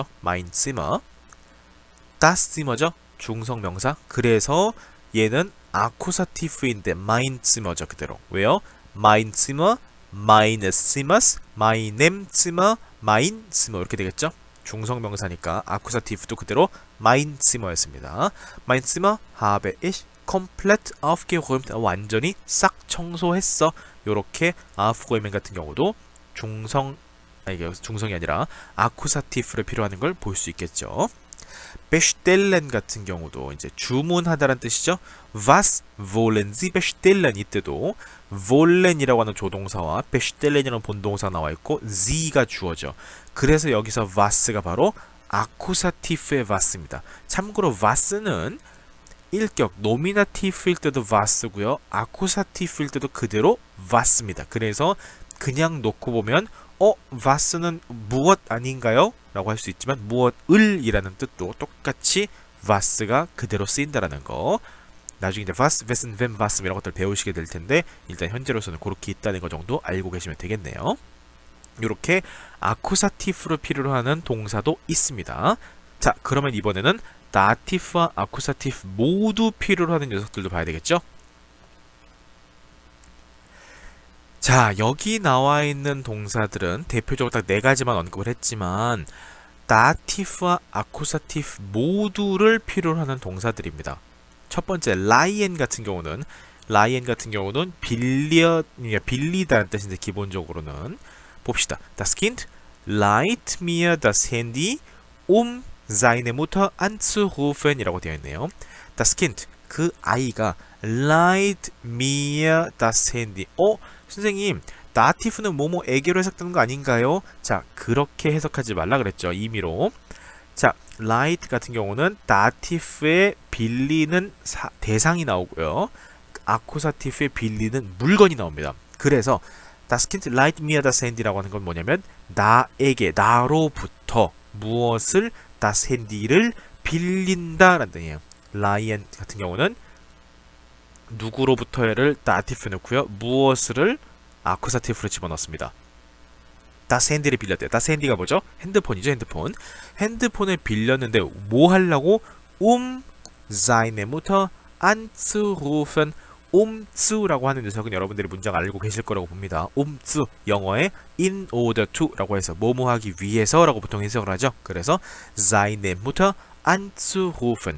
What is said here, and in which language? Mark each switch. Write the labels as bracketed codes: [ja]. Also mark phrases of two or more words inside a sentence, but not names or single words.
[de] mein Zimmer. das Zimmer죠. 중성명사. [ko] 그래서 얘는 아쿠사티프인데 [de] mein Zimmer [ko] 죠. 그대로. 왜요? [de] mein Zimmer, meines Zimmers, meinem Zimmer, mein Zimmer 이렇게 되겠죠. [ko] 중성명사니까 아쿠사티프도 그대로 [de] mein Zimmer [ko] 였습니다. [de] mein Zimmer habe ich komplett aufgeräumt. [ko] 완전히 싹 청소했어. 요렇게 aufgeräumt 같은 경우도 중성이 아니라 아쿠사티프를 필요하는 걸 볼 수 있겠죠. bestellen 같은 경우도 이제 주문하다라는 뜻이죠. [de] Was wollen Sie bestellen? [ko] 이때도 wollen이라고 하는 조동사와 bestellen이라는 본동사 나와 있고 Sie가 주어죠. 그래서 여기서 was가 바로 아쿠사티프의 was입니다. 참고로 was는 일격 노미나티프일 때도 was고요. 아쿠사티프일 때도 그대로 was입니다. 그래서 그냥 놓고 보면 was는 무엇 아닌가요? 라고 할 수 있지만 무엇을 이라는 뜻도 똑같이 was가 그대로 쓰인다라는 거. 나중에 이제 [de] was, wessen, wem, was [ko] 이런 것들 배우시게 될 텐데 일단 현재로서는 그렇게 있다는 거 정도 알고 계시면 되겠네요. 이렇게 아쿠사티프를 필요로 하는 동사도 있습니다. 자, 그러면 이번에는 다티프와 아쿠사티프 모두 필요로 하는 녀석들도 봐야 되겠죠? 자, 여기 나와 있는 동사들은 대표적으로 딱 4가지만 언급을 했지만 다티프와 아쿠사티프 모두를 필요로 하는 동사들입니다. 첫 번째, 라이엔 같은 경우는 빌리다는 뜻인데 기본적으로는 봅시다. [de] Das Kind leiht mir das Handy, seine Mutter anzurufen [ko] 이라고 되어 있네요. [de] Das Kind, [ko] 그 아이가 [de] leiht mir das Handy. [ko] 선생님, 다티프는 뭐뭐에게로 해석되는 거 아닌가요? 자, 그렇게 해석하지 말라 그랬죠. 임의로. 자, light 같은 경우는 다티프의 빌리는 대상이 나오고요. 아쿠사티프의 빌리는 물건이 나옵니다. 그래서 [de] Das Kind leiht mir das Handy [ko] 라고 하는 건 뭐냐면 나로부터 무엇을 [de] das Handy [ko] 를 빌린다라는 뜻이에요. 라이엔 같은 경우는 누구로부터를 다티프 넣고요. 무엇을 아쿠사티프로 집어넣습니다. [de] das Handy [ko] 를 빌렸대요. [de] das Handy [ko] 가 뭐죠? 핸드폰이죠, 핸드폰. 핸드폰을 빌렸는데 뭐 하려고? [de] seine Mutter anzurufen. [ko] umzu라고 하는 녀석은 여러분들이 문장 알고 계실 거라고 봅니다. umzu 영어에 [en] in order to [ko] 라고 해서 뭐뭐 하기 위해서라고 보통 해석을 하죠. [de] 그래서 seine Mutter anzurufen.